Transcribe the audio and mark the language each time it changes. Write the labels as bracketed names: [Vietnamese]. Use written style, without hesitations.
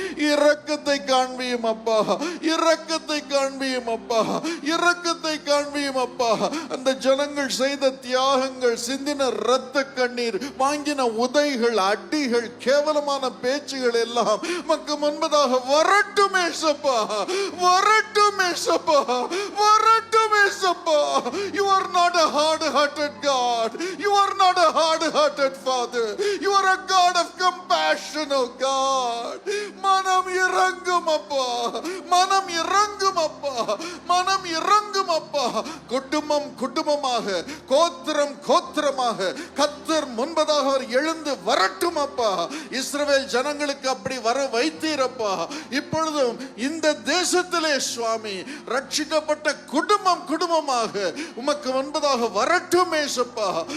[Tamil] இரக்கத்தை காண்பியும் அப்பா, இரக்கத்தை காண்பியும் அப்பா, இரக்கத்தை காண்பியும் அப்பா. அந்த ஜனங்கள் செய்த தியாகங்கள், சிந்தின இரத்த கண்ணீர், வாங்கின உதைகள், அடிகள், கேவலமான பேச்சுகள் எல்லாம் மக்கு முன்பதாக வரட்டும் ஏசப்பா, வரட்டும் ஏசப்பா, வரட்டும் ஏசப்பா. [English] You are not a hard-hearted God. You are not a hard-hearted Father. You are a God of compassion, oh God. [Tamil] மனம் இறங்கும் அப்பா, மனம் இறங்கும் அப்பா, மனம் இறங்கும் அப்பா. குடும்பம் குடும்பமாக, கோத்திரம் கோத்திரமாக கர்த்தர் முன்பதாக அவர் எழுந்து வரட்டும் அப்பா. இஸ்ரவேல் ஜனங்களுக்கு அப்படி வர வைத்தீரப்பா. இப்பொழுதும் இந்த தேசத்திலே சுவாமி ரட்சிக்கப்பட்ட குடும்பம் குடும்பமாக உமக்கு முன்பதாக வரட்டும் ஏசப்பா.